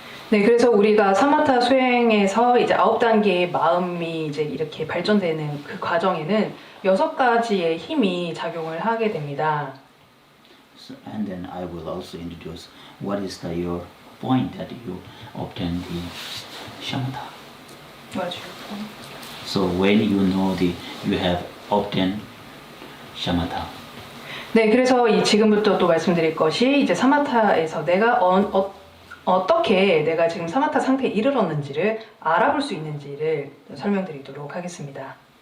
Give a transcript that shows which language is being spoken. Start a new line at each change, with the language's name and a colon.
Korean: 네, 그래서 우리가 사마타 수행에서 이제 9단계의 마음이 이제 이렇게 발전되는 그 과정에는 6가지의 힘이 작용을 하게 됩니다.
English: So, and then I will also introduce what is your point that you obtain the shamatha. So when you know you have obtained shamatha.
Korean: 네, 그래서 지금부터 또 말씀드릴 것이 이제 사마타에서 내가 어떻게 내가 지금 사마타 상태에 이르렀는지를 알아볼 수 있는지를 설명드리도록 하겠습니다.